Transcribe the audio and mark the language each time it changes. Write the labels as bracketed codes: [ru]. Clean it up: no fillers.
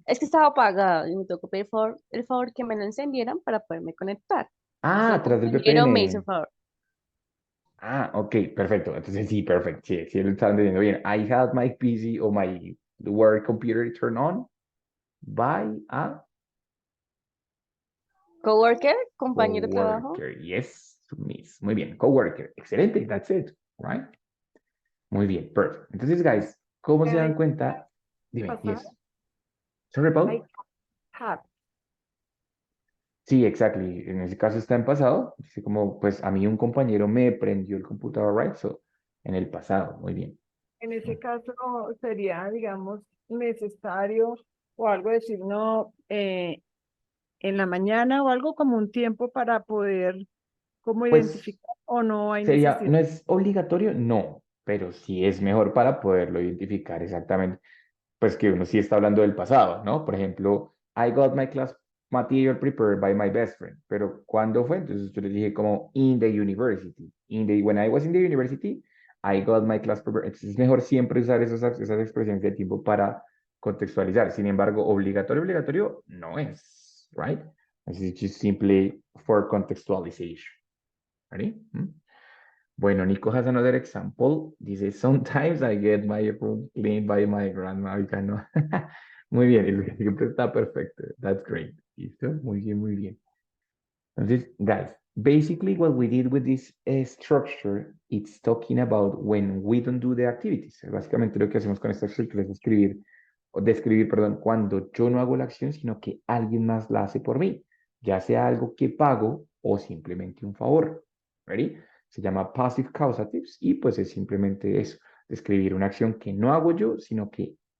[es] Es que estaba apagado y me tocó pedir el favor que me lo encendieran para poderme conectar. Ah, El tras del compañero me hizo el favor. Ah, ok, perfecto. Entonces sí, perfecto. Sí, sí, lo están entendiendo bien. [en] I had my PC or my work computer turned on by a [es] Coworker, compañero de trabajo. [en] coworker. Yes, miss. [es] Muy bien, [en] coworker. [es] Excelente, [en] that's it, right? [es] Muy bien, [en] perfect. [es] Entonces, guys, ¿cómo se dan cuenta? Dime, [en] yes. Sorry, Paul. I have. [es] Sí, [en] exactly. [es] En ese caso está en pasado. Dice como, pues a mí un compañero me prendió el computador, [en] right? [es] So, en el pasado, muy bien. En ese caso sería, digamos, necesario o algo decir, no, en la mañana o algo como un tiempo para poder como Pues identificar o no hay sería, necesidad. ¿no es obligatorio? No, pero sí es mejor para poderlo identificar exactamente. Pues que uno sí está hablando del pasado, ¿no? Por ejemplo, [en] I got my class material prepared by my best friend. [es] Pero ¿cuándo fue? Entonces yo le dije como [en] in the university. When I was in the university, I got my class prepared. [es] Entonces es mejor siempre usar esas expresiones de tiempo para contextualizar. Sin embargo, obligatorio no es, [en] right? It's just simply for contextualization. Ready? [es] Bueno, [en] Nico has another example. [es] Dice, [en] sometimes I get my room cleaned by my grandma. [es] Oiga, no. Muy bien, el ejemplo está perfecto. [en] That's great. [es] ¿Listo? Muy bien, muy bien. [en] Entonces, guys, basically what we did with this structure, it's talking about when we don't do the activities. [es] Básicamente lo que hacemos con esta estructura es describir, perdón, cuando yo no hago la acción, sino que alguien más la hace por mí, ya sea algo que pago o simplemente un favor. [en] ¿Ready? [es] Se llama passive causatives y pues es simplemente eso, describir una acción que no hago yo, sino que